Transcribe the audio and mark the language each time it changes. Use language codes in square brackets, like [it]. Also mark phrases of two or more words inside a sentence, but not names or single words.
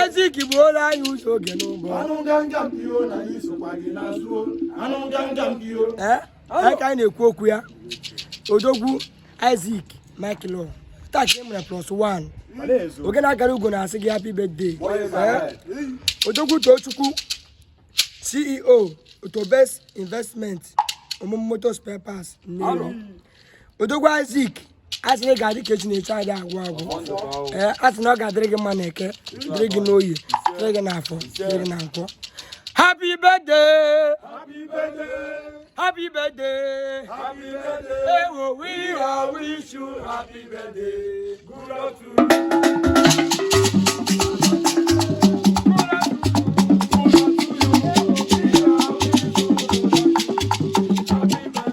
[ig] Isaac buola anyị ụzọ ogene ụgbọ. Anụ nganga mpi o, na anyị sokwa gị n'azụ o. Anụ nganga mpi o. Eh? Anyị ka anyị na-ekwu okwu ya. Odogwu Isaac Michael Law. Taa ka ị mụrụ [en] plus one. [ig] Oge na-agara Ugo na-asị gị [en] happy birthday. [ig] Eh? Odogwu Tochukwu, C E O, Auto Best Investment, Omumu Motor Spare Parts, Nnewi. Odogwu Isaac A sị na ị ga-adị ka echi na-eche adị agwụ agwụ. Ee, a sị na ọ ga-adịrị gị mma n'Eke, dịrị gị n'Oye, dịrị gị n'Afọ, dịrị gị na Nkwọ. [en] Happy birthday! Happy birthday! Happy birthday! Happy birthday! Hey, oh, we We are are wish you happy birthday. Good luck to you. Good luck to you. We are wish you happy